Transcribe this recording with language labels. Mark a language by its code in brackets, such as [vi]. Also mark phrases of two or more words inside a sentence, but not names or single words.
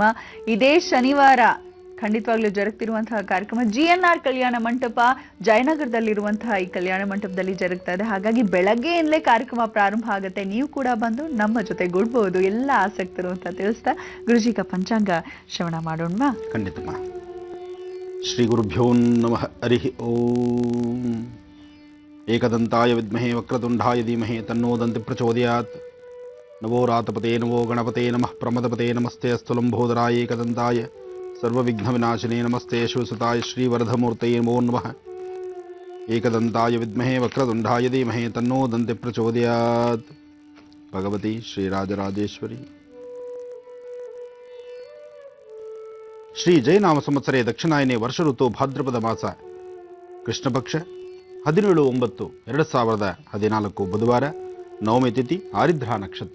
[kn] ಇದೇ ಶನಿವಾರ ಖಂಡಿತವಾಗ್ಲೂ ಜರುಗ್ತಿರುವಂತಹ ಕಾರ್ಯಕ್ರಮ GNR ಕಲ್ಯಾಣ ಮಂಟಪ ಜಯನಗರದಲ್ಲಿರುವಂತಹ ಈ ಕಲ್ಯಾಣ ಮಂಟಪದಲ್ಲಿ ಜರುಗ್ತಾ ಇದೆ. ಹಾಗಾಗಿ ಬೆಳಗ್ಗೆಯಿಂದಲೇ ಕಾರ್ಯಕ್ರಮ ಪ್ರಾರಂಭ ಆಗುತ್ತೆ. ನೀವು ಕೂಡ ಬಂದು ನಮ್ಮ ಜೊತೆ ಗೂಡ್ಬಹುದು, ಎಲ್ಲ ಆಸಕ್ತರು ಅಂತ ತಿಳಿಸ್ತಾ ಗುರುಜಿಗ ಪಂಚಾಂಗ ಶ್ರವಣ ಮಾಡೋಣ. ಖಂಡಿತಮ್ಮ. [sa] ಶ್ರೀ ಗುರುಭ್ಯೋ ನಮಃ. ಹರಿ ಓಂ. ಏಕದಂತಾಯ ವಿದ್ಮಹೇ ವಕ್ರತುಂಡಾಯ ಧೀಮಹಿ ತನ್ನೋ ದಂತಿ ಪ್ರಚೋದಯಾತ್. ನವೋ ರಾತಪತೆ ನಮೋ ಗಣಪತೆ ನಮಃ ಪ್ರಮದಪತೆ ನಮಸ್ತೆ ಅಸ್ತು ಲಂಬೋದರಾಯ ಏಕದಂತಾಯ ಸರ್ವವಿಘ್ನ ವಿನಾಶಿನೇ ನಮಸ್ತೆ ಶಿವಸುತಾಯ ಶ್ರೀವರಧಮೂರ್ತಯೇ ನಮೋ ನಮಃ. ಏಕದಂತಾಯ ವಿದ್ಮಹೇ ವಕ್ರತುಂಡಾಯ ಧೀಮಹಿ ತನ್ನೋ ದಂತಿ ಪ್ರಚೋದಯಾತ್. ಭಗವತಿ ಶ್ರೀರಾಜರಾಜೇಶ್ವರಿ. ಶ್ರೀ ಜಯನಾಮ ಸಂವತ್ಸರೇ ದಕ್ಷಿಣಾಯನೆ ವರ್ಷ ಋತು ಭಾದ್ರಪದ ಮಾಸ ಕೃಷ್ಣ ಪಕ್ಷ 17/9/2014 ಬುಧವಾರ, ನವಮಿ ತಿಥಿ, ಆರಿದ್ರಾ ನಕ್ಷತ್ರ.